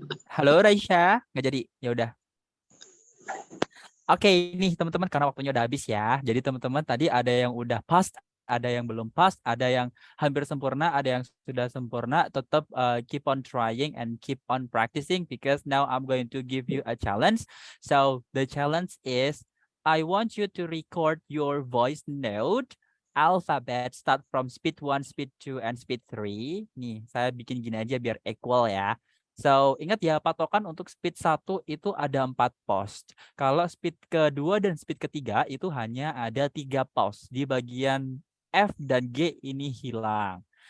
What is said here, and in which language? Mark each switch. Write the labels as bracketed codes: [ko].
[id] Halo Raisya, nggak jadi. Ya udah. Oke, ini teman-teman karena waktunya udah habis ya. Jadi teman-teman tadi ada yang udah pas, ada yang belum pas, ada yang hampir sempurna, ada yang sudah sempurna. [en] Tetap keep on trying and keep on practicing because now I'm going to give you a challenge. So the challenge is I want you to record your voice note alphabet start from speed 1, speed 2, and speed 3. [id] Nih, saya bikin gini aja biar equal ya. So, ingat ya, patokan untuk speed 1 itu ada 4 post. Kalau speed kedua dan speed ketiga itu hanya ada 3 post. Di bagian F dan G ini hilang.